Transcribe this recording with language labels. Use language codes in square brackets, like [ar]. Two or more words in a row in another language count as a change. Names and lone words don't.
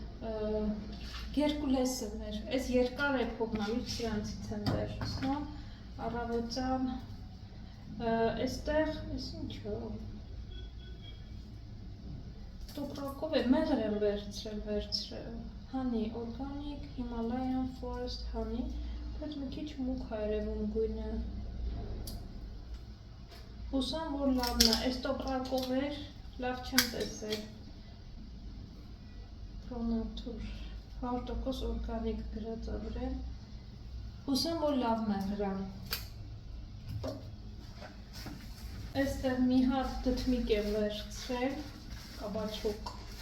[hy] Գերկուլեսն էր, այս երկար է փողնալուց սրանցից եմ վերցնում, առավոտյան այստեղ էս ինչո տոպրակով է մեղր եմ վերցրել [en] honey organic Himalayan forest honey [hy] բայց մի քիչ մուգ է երևում գույնը հուսամ որ լավն է այս տոպրակով էր լավ չեմ տեսել Pronatur 100% օրգանիկ գրած է վրան հուսամ որ լավն է վրան այստեղ մի հատ դդմիկ եմ վերցրել կաբաչոկ